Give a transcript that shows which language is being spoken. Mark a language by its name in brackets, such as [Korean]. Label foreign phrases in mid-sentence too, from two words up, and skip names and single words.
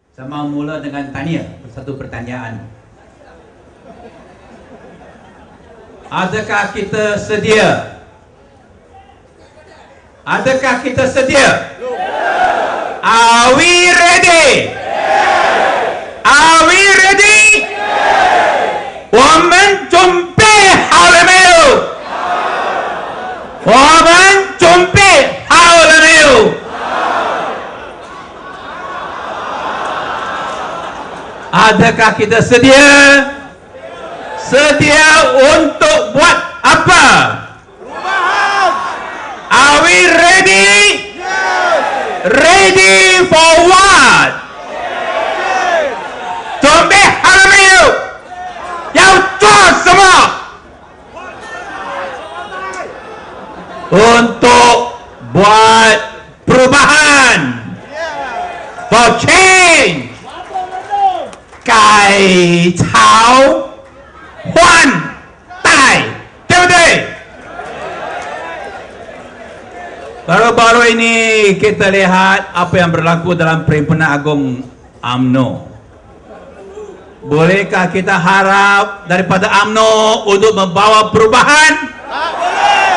[Malay] Saya mau mula dengan tanya, satu pertanyaan. Adakah kita sedia? Adakah kita sedia? [English] Are we ready? Are we ready? [Chinese] 我们准备好了没有？我们准备好了没有？ [Malay] Adakah kita sedia? Sedia untuk buat apa? Perubahan. [English] Are we ready? Yes. Ready for what? [Chinese] 准备好了没有？要做什么？ [Malay] Untuk buat perubahan. [English] For change. [Chinese] 改朝换代，对不对？ [Malay] Baru-baru ini kita lihat apa yang berlaku dalam Perhimpunan Agung UMNO. Bolehkah kita harap daripada UMNO untuk membawa perubahan? Tak boleh.